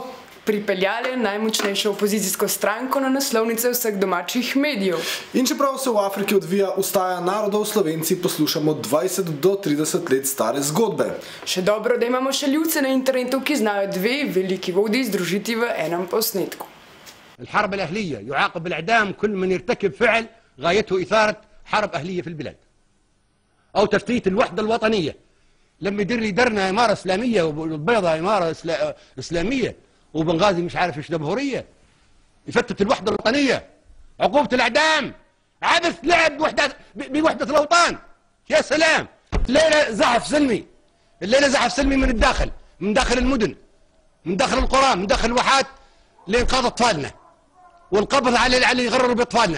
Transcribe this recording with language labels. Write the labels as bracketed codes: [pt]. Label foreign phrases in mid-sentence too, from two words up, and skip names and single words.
[sl] pripeljali najmočnejšo opozicijsko stranko na naslovnice vseh domačih medijev. In čeprav se v Afriki odvija ustaja narodov, Slovenci poslušamo 20 do 30 let stare zgodbe. Še dobro, da imamo še ljudce na internetu, ki znajo dve veliki vodji združiti v enem posnetku. [ar] الحرب الأهلية يعاقب بالإعدام كل من يرتكب فعل غايته إثارة حرب أهلية في البلاد أو تفتيت الوحدة الوطنية لما يدير لي درنا إمارة إسلامية والبيضة إمارة إسلامية وبنغازي مش عارف ايش دبهوريه يفتت الوحده الوطنيه عقوبه الاعدام عبث لعب بوحده الاوطان يا سلام الليله زحف سلمي من الداخل من داخل المدن من داخل القرى من داخل الواحات لانقاذ اطفالنا والقبض على اللي يغرروا باطفالنا.